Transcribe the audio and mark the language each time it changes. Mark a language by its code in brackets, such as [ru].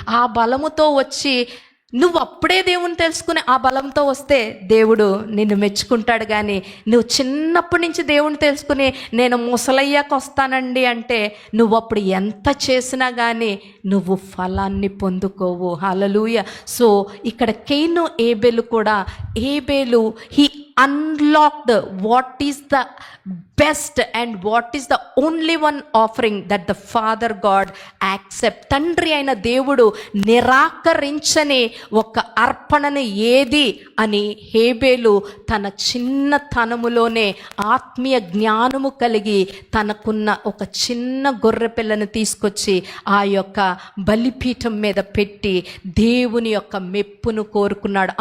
[te] ఆ బలముతో వచ్చి నువ్వు అప్పుడే దేవుని తెలుసుకుని ఆ బలంతో వస్తే దేవుడు నిన్ను మెచ్చుకుంటాడు. కానీ నువ్వు చిన్నప్పటి నుంచి దేవుని తెలుసుకుని నేను ముసలయ్యాక వస్తానండి అంటే నువ్వు అప్పుడు ఎంత చేసినా కానీ నువ్వు ఫలాన్ని పొందుకోవు. హల్లెలూయా. సో ఇక్కడ కయీను ఏబేలు కూడా, [en] ఏబేలు he unlocked what is the best and what is the only one offering that the Father God accept. [te] తండ్రి అయిన దేవుడు నిరాకరించని ఒక అర్పణని ఏది అని హేబేలు తన చిన్నతనములోనే ఆత్మీయ జ్ఞానము కలిగి తనకున్న ఒక చిన్న గొర్రె పిల్లను తీసుకొచ్చి ఆ యొక్క బలిపీఠం మీద పెట్టి దేవుని యొక్క మెప్పును కోరుకున్నాడు.